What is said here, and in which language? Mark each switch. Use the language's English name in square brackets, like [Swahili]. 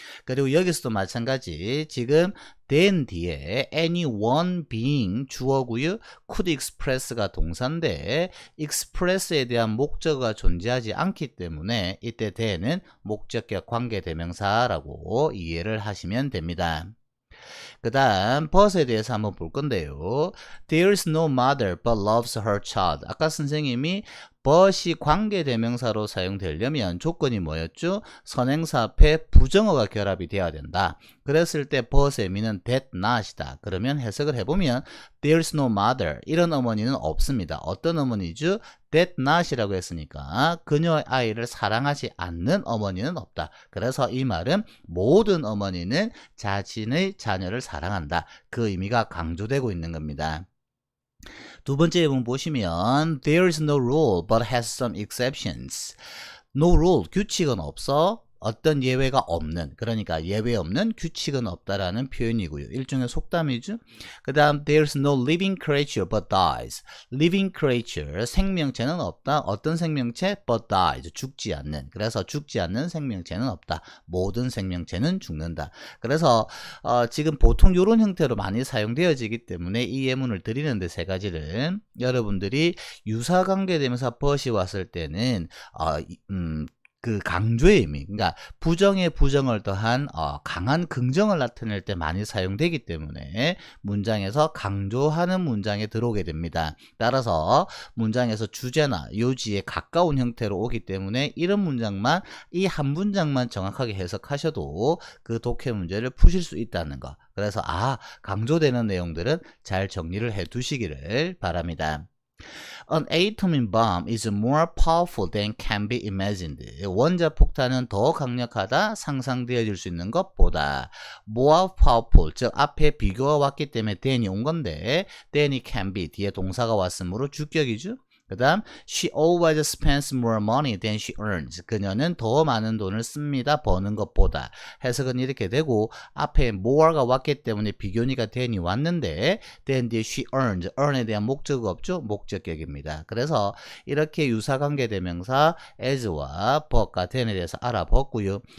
[Korean] 그리고 여기서도 마찬가지 지금 then 뒤에 any one being 주어고요. could express가 동사인데 express에 대한 목적어가 존재하지 않기 때문에 이때 then은 목적격 관계대명사라고 이해를 하시면 됩니다. 그 다음 but에 대해서 한번 볼 건데요. [English] There is no mother but loves her child. [Korean] 아까 선생님이 but이 관계대명사로 사용되려면 조건이 뭐였죠? 선행사 앞에 부정어가 결합이 되어야 된다. 그랬을 때 but의 의미는 that not이다. 그러면 해석을 해보면 [English] There is no mother. [Korean] 이런 어머니는 없습니다. 어떤 어머니죠? that not이라고 했으니까 그녀의 아이를 사랑하지 않는 어머니는 없다. 그래서 이 말은 모든 어머니는 자신의 자녀를 사랑한다. 그 의미가 강조되고 있는 겁니다. 두 번째 부분 보시면 [English] There is no rule but has some exceptions. [Korean] No rule, 규칙은 없어. 어떤 예외가 없는, 그러니까 예외 없는 규칙은 없다라는 표현이고요. 일종의 속담이죠. 그 다음 [English] There's no living creature but dies. Living creature, [Korean] 생명체는 없다. 어떤 생명체? [English] but dies, [Korean] 죽지 않는. 그래서 죽지 않는 생명체는 없다. 모든 생명체는 죽는다. 그래서 지금 보통 이런 형태로 많이 사용되어지기 때문에 이 예문을 드리는데 세 가지를 여러분들이 유사관계대명사 but이 왔을 때는 그 강조의 의미, 그러니까 부정에 부정을 더한 강한 긍정을 나타낼 때 많이 사용되기 때문에 문장에서 강조하는 문장에 들어오게 됩니다. 따라서 문장에서 주제나 요지에 가까운 형태로 오기 때문에 이런 문장만 이 한 문장만 정확하게 해석하셔도 그 독해 문제를 푸실 수 있다는 거. 그래서 강조되는 내용들은 잘 정리를 해 두시기를 바랍니다. [English] An atomic bomb is more powerful than can be imagined. [Korean] 원자폭탄은 더 강력하다, 상상되어질 수 있는 것보다. [English] more powerful, [Korean] 즉 앞에 비교가 왔기 때문에 than이 온 건데 than이 can be, 뒤에 동사가 왔으므로 주격이죠. 그 다음 [English] She always spends more money than she earns. [Korean] 그녀는 더 많은 돈을 씁니다. 버는 것보다. 해석은 이렇게 되고 앞에 more가 왔기 때문에 비교니까 than이 왔는데 then 뒤에 [English] she earns. [Korean] earn에 대한 목적어가 없죠? 목적격입니다. 그래서 이렇게 유사관계대명사 as와 but과 than에 대해서 알아봤고요.